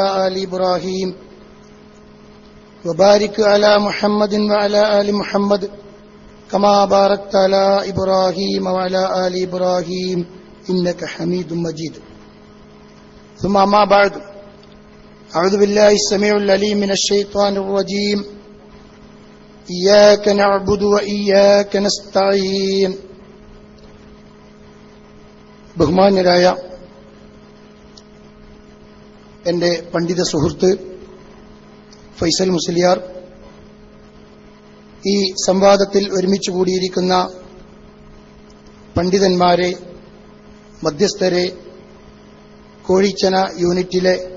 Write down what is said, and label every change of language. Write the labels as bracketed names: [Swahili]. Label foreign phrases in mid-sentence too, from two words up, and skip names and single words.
[Arabic] آل إبراهيم وبارك على محمد وعلى آل محمد كما باركت على إبراهيم وعلى آل إبراهيم إنك حميد مجيد ثم ما بعد أعوذ بالله السميع العليم من الشيطان الرجيم إياك نعبد وإياك نستعين [Malayalam] ബഹുമാന്യരായ എൻ്റെ പണ്ഡിത സുഹൃത്ത് ഫൈസൽ മുസ്ലിയാർ, ഈ സംവാദത്തിൽ ഒരുമിച്ച് കൂടിയിരിക്കുന്ന പണ്ഡിതന്മാരെ, മധ്യസ്ഥരെ, കോഴിച്ചന യൂണിറ്റിലെ